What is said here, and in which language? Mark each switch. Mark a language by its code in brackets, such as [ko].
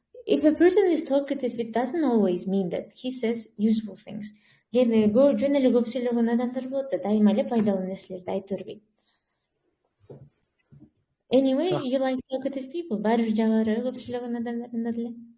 [en] If a person is talkative, it doesn't always mean that he says useful things. [ky] Жөн эле көп сүйлөгөн адамдар болот да, дайыма эле пайдалуу нерселерди айтып бербейт. [en] Anyway, you like talkative people. [ky] Баары бир жагары көп сүйлөгөн адамдар эле.